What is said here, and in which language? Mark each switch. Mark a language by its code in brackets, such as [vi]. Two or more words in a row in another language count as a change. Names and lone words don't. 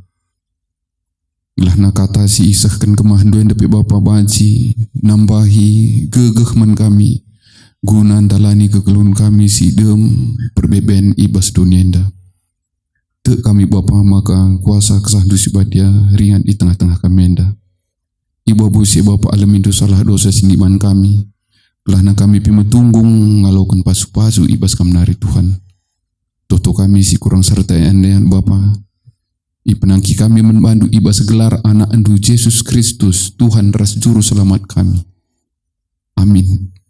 [btx] Gelahna kata si isahkan kemahan du enda pe Bapa banci nambahi gegeh man kami. Guna dalani kegeluhan kami si dem perbeben ibas dunia enda. Te kami Bapa maka kuasa kesandu sibadia ringan di tengah-tengah kami enda. Ibu busi Bapa alamin salah dosa siniman kami. Gelahna kami pimetunggung ngalaukan pasu-pasu ibas kamnari Tuhan. Toto kami si kurang serta enda Bapa. Ipenangki kami membantu ibas gelar anak andu Yesus Kristus Tuhan ras juru selamat kami. Amin.